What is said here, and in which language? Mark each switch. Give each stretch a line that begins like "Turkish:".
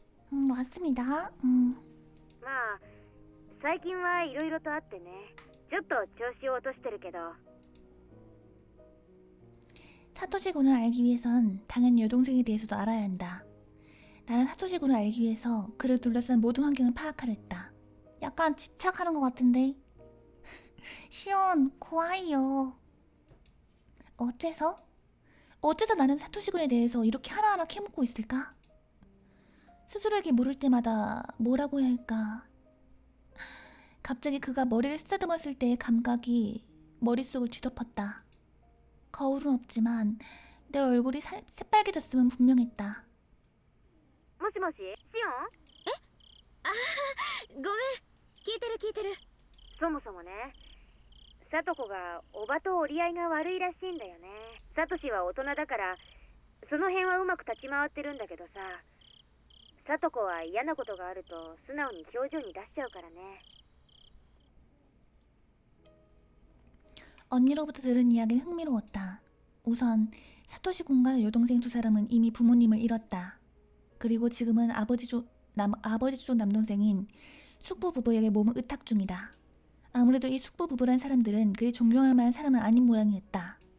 Korean: 왔습니다.
Japanese: まあ最近はいろいろとあってね、ちょっと調子を落としてるけど。
Korean: 사토시 군을 알기 위해선 당연히 여동생에 대해서도 알아야 한다. 나는 사토시 군을 알기 위해서 그를 둘러싼 모든 환경을 파악하려 했다. 약간 집착하는 것 같은데. 시온, 고아이요. 어째서? 어째서 나는 사토시 군에 대해서 이렇게 하나하나 캐묻고 있을까? 스스로에게 물을 때마다 뭐라고 해야 할까? 갑자기 그가 머리를 쓰다듬었을 때의 감각이 머릿속을 뒤덮었다. 거울은 없지만 내 얼굴이 새빨개졌음은 분명했다.
Japanese: もしもし、シオン。ごめん、聞いてる聞いてる。そもそもね、サトコがおばと折り合いが悪いらしいんだよね。サトシは大人だからその辺はうまく立ち回ってるんだけどさ、サトコは嫌なことがあると素直に表情に出しちゃうからね。
Korean: 언니로부터 들은 이야기는 흥미로웠다. 우선 사토시 군과 여동생 두 사람은 이미 부모님을 잃었다. 그리고 지금은 아버지 쪽 남동생인 숙부 부부에게 몸을 의탁 중이다. 아무래도 이 숙부 부부란 사람들은 그리 존경할 만한 사람은 아닌 모양이었다.